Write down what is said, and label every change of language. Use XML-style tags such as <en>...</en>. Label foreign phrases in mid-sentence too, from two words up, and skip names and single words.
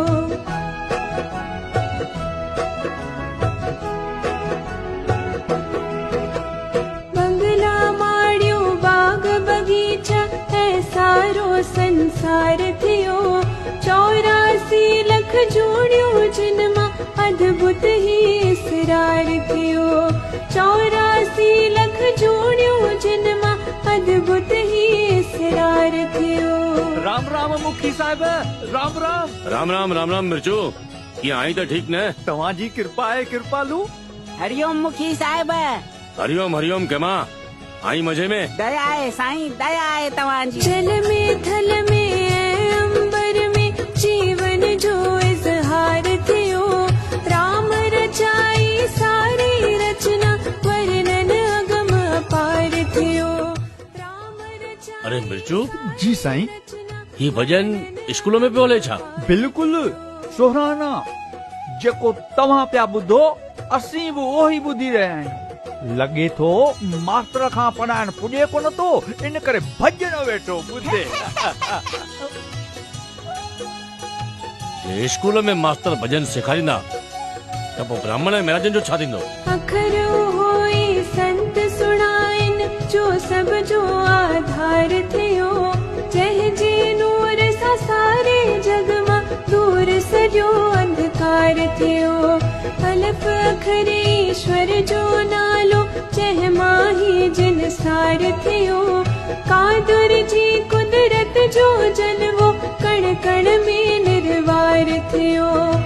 <sd>बंगला माड़ियो बाग बगीचा ऐं सारो संसार थियो। 84 लख जोड़ियूं जिन मां अद्भुत ही इसरार थियो। 84 लख जोड़ियूं जिन मां अद्भुत ही इसरार थियो। राम राम मुखी साहिब, राम राम। राम राम राम राम मिर्चो, ये आई तो ठीक न? तव्हांजी कृपा है कृपालू। हरिओम मुखी साहिब। हरिओम हरिओम केमा आई मजे में? दया है साईं, दया है तव्हांजी। जल में थल में ऐं अंबर में जीवन जो इज़हार थियो। राम रचाई सारी रचना वर्णन अगम अपार थियो। राम रचाई। अरे मिर्चो, जी साईं। ये भजन स्कूलों में बोले छा? बिल्कुल सोहराना जेको तव्हां पिया ॿुधो असीं बि उहो ई ॿुधी रहिया आहियूं। लॻे थो मास्टर खां पढ़ाइण पुॼे कोन थो, इन करे भॼन वेठो ॿुधे। ये स्कूल में मास्टर भजन सेखारींदा त पोइ ब्राह्मण ऐं महाराजन जो छा थींदो? अखर होई संत सुणाइन जो सब जो आधार थियो। जंहिंजे नूर सां सारे जग मां दूर सॼो अंधकार थियो। अलफ अखर ईश्वर जो नालो जंहिं मां ही जिन सार थियो। कादुर जी कुदरत जो जलवो कण कण में निर्वार थियो।</sd>